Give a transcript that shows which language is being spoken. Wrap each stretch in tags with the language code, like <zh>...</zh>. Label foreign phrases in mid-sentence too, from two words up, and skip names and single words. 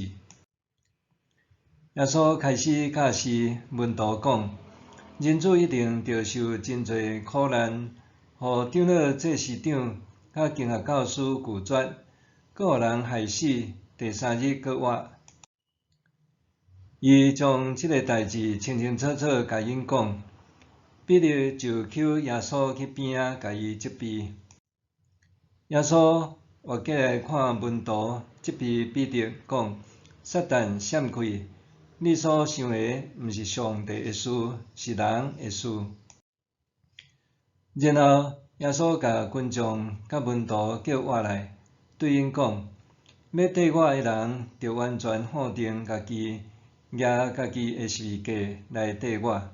<nan>耶稣开始教示门徒讲：人子一定着受真侪苦难，互长老、祭司长甲经学教师拒绝，阁互人害死，第3日阁活。伊将即个代志清清楚楚甲因讲。彼得就求耶稣去边仔，甲伊责备。耶稣活过来看门徒，责备彼得讲：撒旦闪开！你所想的毋是上帝的事，是人的事。然后耶稣甲群众甲门徒叫活来，对因讲：要缀我的人，着完全否定家己，举家己的十字架来缀我。</nan>